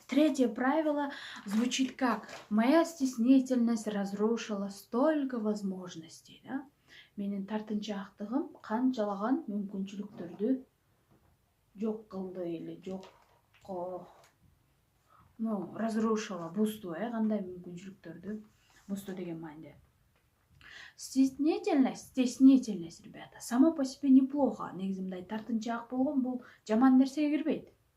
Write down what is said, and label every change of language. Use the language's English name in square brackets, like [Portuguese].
[Russian] Третье правило звучит как: моя стеснительность разрушила столько возможностей. Да? [Kyrgyz] Менин тартынчаактыгым канчалаган мүмкүнчүлүктөрдү жок кылды или жок, разрушила, бузду, кандай мүмкүнчүлүктөрдү бузду деген мааниде. [Russian] Стеснительность, ребята, само по себе неплохо. [Kyrgyz] Негизи мындай тартынчаак болгон бул жаман нерсеге кирбейт.